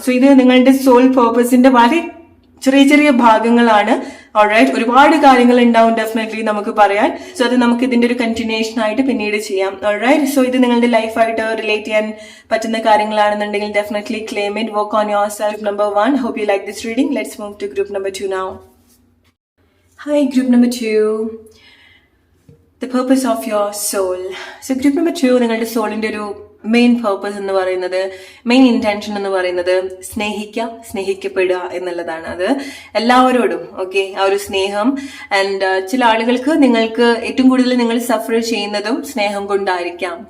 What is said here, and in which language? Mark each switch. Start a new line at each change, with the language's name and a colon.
Malayalam: So ഇത് നിങ്ങളുടെ soul പേർപ്പസിന്റെ വളരെ ചെറിയ ചെറിയ ഭാഗങ്ങളാണ്. ഓൾറൈറ്റ്, ഒരുപാട് കാര്യങ്ങൾ ഉണ്ടാവും ഡെഫിനറ്റ്ലി നമുക്ക് പറയാൻ. സോ അത് നമുക്ക് ഇതിന്റെ ഒരു കണ്ടിന്യൂഷൻ ആയിട്ട് പിന്നീട് ചെയ്യാം. ഓൾറൈറ്റ്, സോ ഇത് നിങ്ങളുടെ ലൈഫായിട്ട് റിലേറ്റ് ചെയ്യാൻ പറ്റുന്ന കാര്യങ്ങളാണെന്നുണ്ടെങ്കിൽ definitely
English: Claim it, work on yourself.
Malayalam: Number 1.
English: Hope you like this reading. Let's move to group number 2 now. Hi, group number 2. The purpose of your soul. So group number 2
Malayalam: നിങ്ങളുടെ സോളിന്റെ ഒരു main purpose എന്ന് പറയുന്നത്, main intention എന്ന് പറയുന്നത് സ്നേഹിക്കപ്പെടുക എന്നുള്ളതാണ്. അത് എല്ലാവരോടും. Okay, ആ ഒരു സ്നേഹം. ആൻഡ് ചില ആളുകൾക്ക് നിങ്ങൾക്ക് ഏറ്റവും കൂടുതൽ നിങ്ങൾ സഫർ ചെയ്യുന്നതും സ്നേഹം കൊണ്ടായിരിക്കാം.